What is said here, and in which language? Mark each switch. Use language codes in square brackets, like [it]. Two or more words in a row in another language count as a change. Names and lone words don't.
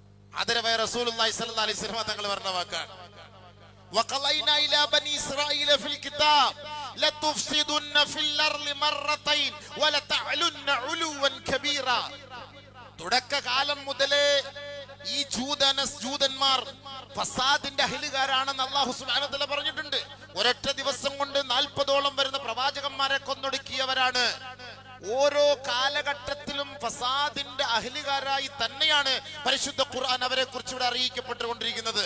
[ml] ആദരവായ റസൂലുള്ളാഹി [ar] صلى الله عليه وسلم [ml] തങ്ങൾ പറഞ്ഞ വാക്കാണ്. [ar] وقضينا إلى بني إسرائيل في الكتاب لتفسدن في الأرض مرتين ولتعلن علوا كبيرا. [ml] തുടക്കകാലം മുതലേ ഈ ജൂതന്മാർ ഫസാദിന്റെ അഹ്ലുകാരാണെന്ന് അല്ലാഹു [ar] سبحانه وتعالى [ml] പറഞ്ഞിട്ടുണ്ട്. ഒരൊറ്റ ദിവസം കൊണ്ട് 40ഓളം വരുന്ന പ്രവാചകന്മാരെ കൊന്നൊടുക്കിയവരാണ്. ഓരോ കാലഘട്ടത്തിലും ഫസാദിന്റെ അഹ്ലുകാരായി തന്നെയാണ് പരിശുദ്ധ ഖുർആൻ അവരെ കുറിച്ച് ഇവിടെ അറിയിക്കപ്പെട്ടുകൊണ്ടിരിക്കുന്നത്.